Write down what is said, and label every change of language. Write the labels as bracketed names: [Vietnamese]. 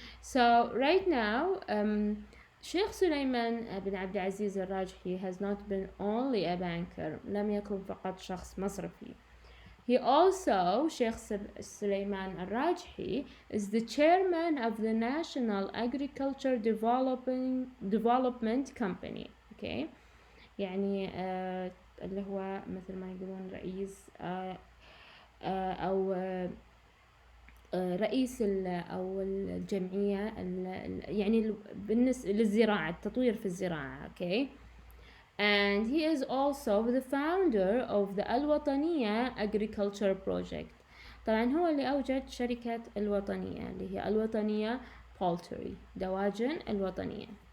[English] So right now, Sheikh Sulaiman bin Abdulaziz Al-Rajhi has not been only a banker. [Arabic] لم يكن فقط شخص مصرفي. [English] He also, Sheikh Sulaiman Al-Rajhi, is the chairman of the National Agriculture Development Company. [Arabic] Okay, يعني اللي هو مثل ما يقولون رئيس أو رئيس أو الجمعية يعني بالنسبة للزراعة، التطوير في الزراعة. [English] Okay. And he is also the founder of the Al-Wataniya Agriculture Project. [Arabic] طبعا هو اللي أوجد شركة الوطنية اللي هي الوطنية Poultry، دواجن الوطنية.